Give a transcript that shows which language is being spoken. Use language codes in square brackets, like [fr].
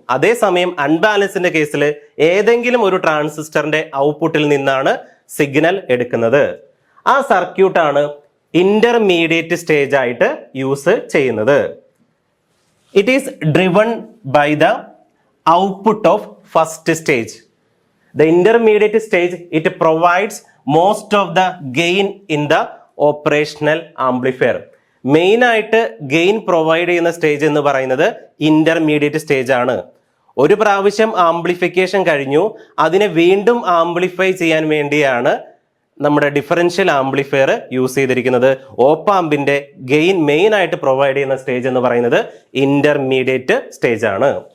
[ml] അതേസമയം അൺബാലൻസിന്റെ കേസിൽ ഏതെങ്കിലും ഒരു ട്രാൻസിസ്റ്ററിന്റെ ഔട്ട്പുട്ടിൽ നിന്നാണ് സിഗ്നൽ എടുക്കുന്നത്. ആ സർക്യൂട്ടാണ് ഇന്റർമീഡിയറ്റ് സ്റ്റേജ് ആയിട്ട് യൂസ് ചെയ്യുന്നത്. [en] It is driven by the output of first stage. The intermediate stage, it provides most of the gain in the operational amplifier. [ml] Main ആയിട്ട് ഗെയിൻ പ്രൊവൈഡ് ചെയ്യുന്ന സ്റ്റേജ് എന്ന് പറയുന്നത് ഇന്റർമീഡിയറ്റ് സ്റ്റേജ് ആണ്. ഒരു പ്രാവശ്യം amplification കഴിഞ്ഞു, അതിനെ വീണ്ടും ആംപ്ലിഫൈ ചെയ്യാൻ വേണ്ടിയാണ് നമ്മുടെ ഡിഫറൻഷ്യൽ ആംപ്ലിഫയർ യൂസ് ചെയ്തിരിക്കുന്നത്. ഓപ്പാമ്പിന്റെ ഗെയിൻ മെയിൻ ആയിട്ട് പ്രൊവൈഡ് ചെയ്യുന്ന സ്റ്റേജ് എന്ന് പറയുന്നത് ഇന്റർമീഡിയറ്റ് സ്റ്റേജ് ആണ്.